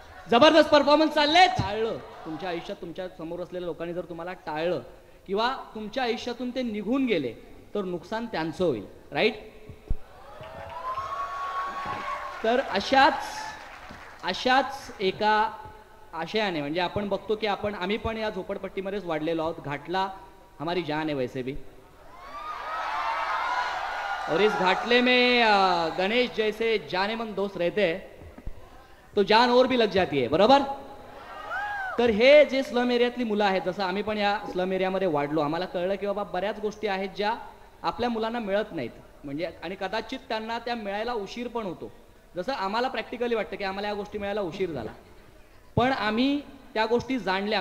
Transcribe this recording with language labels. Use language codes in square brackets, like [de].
[mr] जबरदस्त परफॉर्मन्स चालले. टाळलं तुमच्या आयुष्यात तुमच्या समोर असलेल्या लोकांनी जर तुम्हाला टाळलं किंवा तुमच्या आयुष्यातून ते निघून गेले तर नुकसान त्यांचं होईल, राईट? तर अशाच एका आशयाने म्हणजे आपण बघतो की आम्ही पण या झोपडपट्टीमध्येच वाढलेलो आहोत. [hi] घाटला हमारी जान है वैसे भी, और इस घाटले में गणेश जैसे जाने मन दोस्त रहते हैं तो जान और भी लग जाती है, बरोबर? [mr] तर हे जे स्लम एरियातली मुलं आहेत, जसं आम्ही पण या स्लम एरियामध्ये वाढलो, आम्हाला कळलं की बाबा बऱ्याच गोष्टी आहेत ज्या आपल्या मुलांना मिळत नाहीत, म्हणजे आणि कदाचित त्यांना त्या मिळायला उशीर पण होतो. जसं आम्हाला प्रॅक्टिकली वाटतं की आम्हाला या गोष्टी मिळायला उशीर झाला, पण आम्ही त्या गोष्टी जाणल्या.